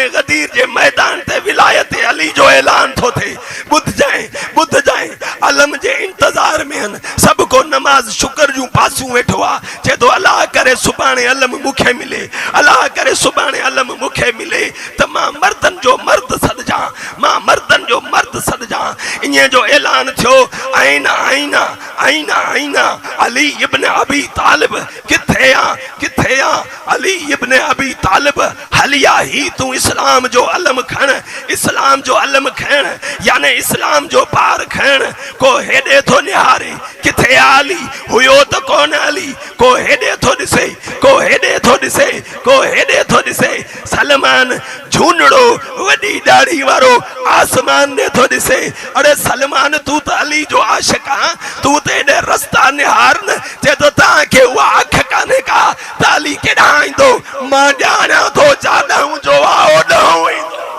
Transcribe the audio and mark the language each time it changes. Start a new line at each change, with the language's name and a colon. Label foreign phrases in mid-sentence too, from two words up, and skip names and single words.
Sindhi: गदीर जे मैदान ते विलायत अली जो ऐलान थो थिए ॿुध जाए अलम जे इंतज़ार में आहिनि सभु को नमाज़ शुक्र जूं पासूं वेठो आहे चए थो अलाह करे सुभाणे अलम मूंखे मिले अलाह करे सुभाणे अलम मूंखे मिले त मां मर्दनि जो मर्द सॾिजां मां मर्दनि जो मर्द सॾिजां ईअं जो ऐलान थियो आईना आईना आईना आईना अली इब्न अबी तालिब किथे आ अली इब्न अबी तालिब हलिया ही तू इस्लाम जो अलम खण यानी इस्लाम जो पार खण को हेॾे थो निहारे किथे अली हुयो त कोन अली को हेॾे थो ॾिसे सलमान झूनड़ो वॾी दाढ़ी वारो आसमान ने थो ॾिसे अरे सलमान तू त अली जो आशिक आ तू त एॾे रस्ता निहार न चए थो तव्हांखे उहा अख कान्हे का त अली केॾांहुं ईंदो मां ॼाणा थो चाॾाऊं जो आहे ओॾाऊं ईंदो